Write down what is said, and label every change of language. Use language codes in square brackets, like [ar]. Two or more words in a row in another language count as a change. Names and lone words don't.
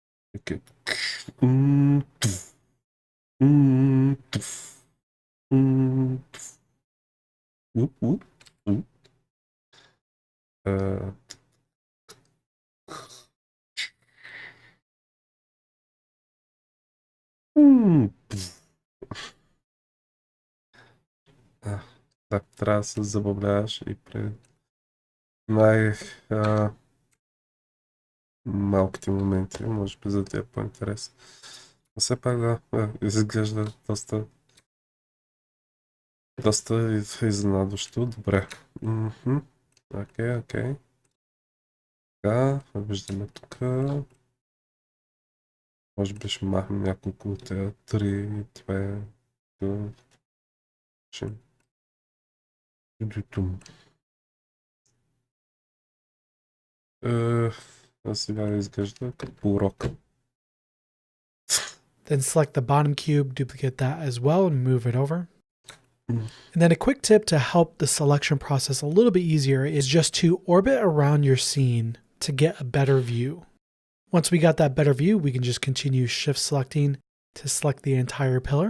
[bg] Okay. Mm, tf, tf, tf. Whoop, whoop, whoop. Uh, tf. Так, трябва да се забавляваш и при най малките моменти, може би за тия по-интересно. Но все пак изглежда доста изненадващо. Добре. [en] Okay, okay. [bg] Така, виждаме тук. Може би ще махнем няколко от тези 3, 2, а сега изглежда като урок. [en] Then select the bottom cube, duplicate that as well, and move it over. And then a quick tip to help the selection process a little bit easier is just to orbit around your scene to get a better view. Once we got that better view, we can just continue shift selecting to select the entire pillar.